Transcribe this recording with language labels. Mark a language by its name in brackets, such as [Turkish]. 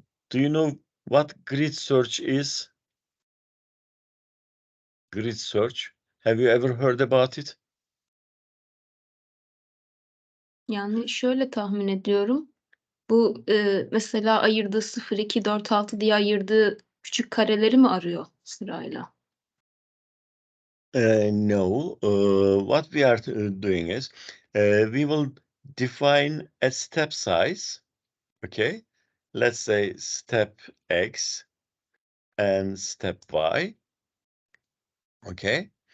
[English] Do you know what grid search is? Grid search. Have you ever heard about it? [Turkish] Yani şöyle tahmin ediyorum. Bu, mesela ayırdığı 0, 2, 4, 6 diye ayırdığı küçük kareleri mi arıyor sırayla? [English] No. What we are doing is we will define a step size. Okay. Let's say step X and step Y. Okay.